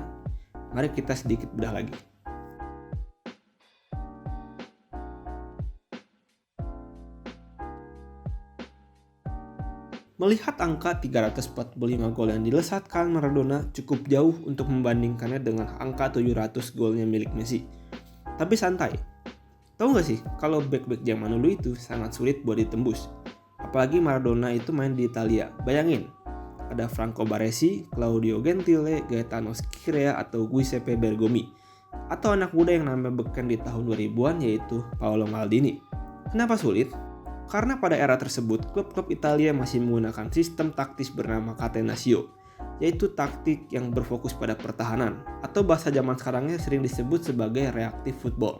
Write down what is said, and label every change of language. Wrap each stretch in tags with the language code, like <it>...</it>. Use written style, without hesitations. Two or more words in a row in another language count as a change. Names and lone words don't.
<id>Mari kita sedikit bedah lagi. Melihat angka 345 gol yang dilesatkan Maradona cukup jauh untuk membandingkannya dengan angka 700 golnya milik Messi. Tapi santai, tahu gak sih kalau back-back zaman dulu itu sangat sulit buat ditembus. Apalagi Maradona itu main di Italia. Bayangin, ada Franco Baresi, Claudio Gentile, Gaetano Scirea atau Giuseppe Bergomi. Atau anak muda yang namanya beken di tahun 2000-an yaitu Paolo Maldini. Kenapa sulit? Karena pada era tersebut, klub-klub Italia masih menggunakan sistem taktis bernama Catenaccio, yaitu taktik yang berfokus pada pertahanan, atau bahasa zaman sekarangnya sering disebut sebagai</id> <en>reactive football.</en>